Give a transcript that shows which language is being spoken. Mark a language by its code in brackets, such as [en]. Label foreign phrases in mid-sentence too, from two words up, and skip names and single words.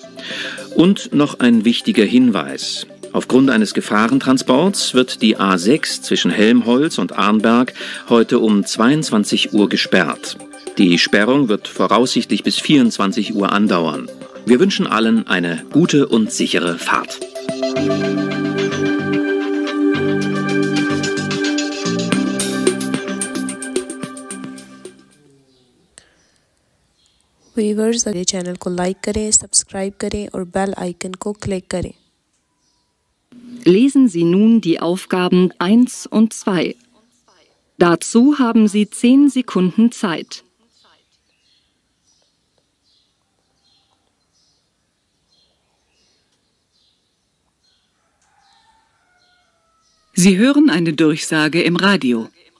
[de] Und noch ein wichtiger Hinweis. Aufgrund eines Gefahrentransports wird die A6 zwischen Helmholtz und Arnberg heute um 22 Uhr gesperrt. Die Sperrung wird voraussichtlich bis 24 Uhr andauern. Wir wünschen allen eine gute und sichere Fahrt. [hi] व्यूवर्स मेरे चैनल को लाइक करें, सब्सक्राइब करें और [en] bell icon [hi] को क्लिक करें। [de] Lesen Sie nun die Aufgaben 1 und 2. Dazu haben Sie 10 Sekunden Zeit. Sie hören eine Durchsage im Radio.